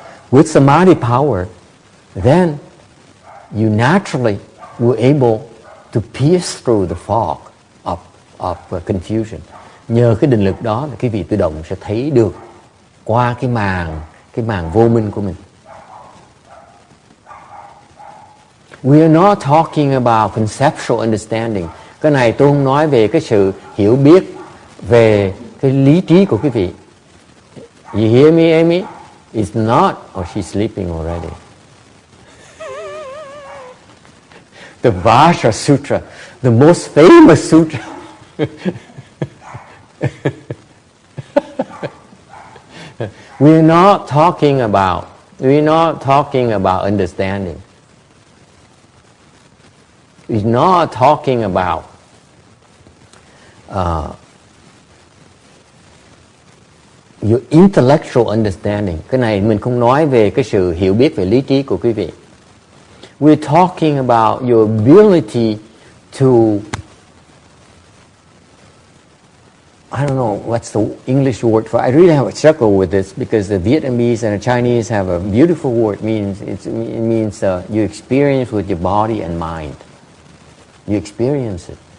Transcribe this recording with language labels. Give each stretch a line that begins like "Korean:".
English: With samadhi power, then you naturally were able to pierce through the fog of confusion.
Vietnamese: Nhờ cái định lực đó là cái vị tự động sẽ thấy được qua cái màn vô minh của mình.
English: We are not talking about conceptual understanding.
Vietnamese: Cái này tôi không nói về cái sự hiểu biết về cái lý trí của quý vị.
English: You hear me, Amy? It's not, or she's sleeping already. The Vajra Sutra, the most famous sutra. We're not talking about understanding. We're not talking about your intellectual understanding.
Vietnamese: Cái này mình không nói về cái sự hiểu biết về lý trí của quý vị.
English: We're talking about your ability to, I don't know what's the English word for it. I really have a struggle with this because the Vietnamese and the Chinese have a beautiful word. It means you experience with your body and mind. You experience it.